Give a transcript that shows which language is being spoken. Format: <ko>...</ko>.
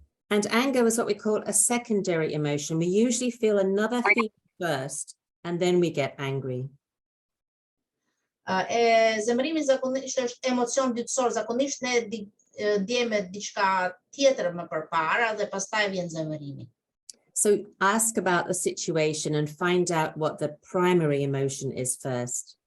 <en>And anger is what we call a secondary emotion. We usually feel another feeling first, and then we get angry.</en> <sq>Zemërimi zakonisht është emocion dytësor, zakonisht ne ndjejmë diçka tjetër më përpara dhe pastaj vjen zemërimi.</sq> <en>So ask about the situation and find out what the primary emotion is first.</en>